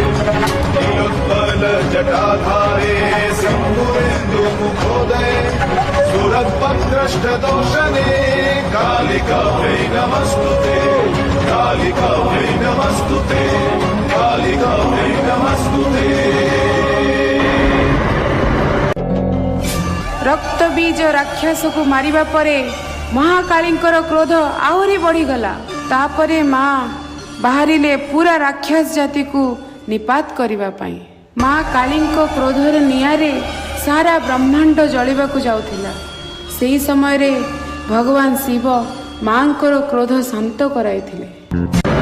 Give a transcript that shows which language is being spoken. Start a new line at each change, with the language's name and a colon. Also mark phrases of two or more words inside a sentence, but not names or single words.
Sanskrit: नीलोत्पल जटाधारे सिंधुरेन्दुमुखोदये सुरद्भद्रष्टदोषणे कालिकाभ्यै नमस्तुते। कालिकाभ्यै नमस्तुते। कालिकाभ्यै नमस्तुते।
Odia: ରକ୍ତ ବୀଜ ରାକ୍ଷସ କୋ ମାରିବା ପରେ ମହାକାଳୀଙ୍କର କ୍ରୋଧ ଆହୁରି ବଢ଼ିଗଲା। ତାପରେ ମାଁ ବାହାରିଲେ ପୂରା ରାକ୍ଷସ ଜାତି କୋ ନିପାତ କରିବା ପାଇ। ମାଁ କାଳୀଙ୍କୋ କ୍ରୋଧର ନିଆଁରେ ସାରା ବ୍ରହ୍ମାଣ୍ଡ ଜଳିବାକୁ ଯାଉଥିଲା। ସେହି ସମୟ ରେ ଭଗବାନ ଶିବ ମାଁଙ୍କର କ୍ରୋଧ ଶାନ୍ତ କରାଇଥିଲେ।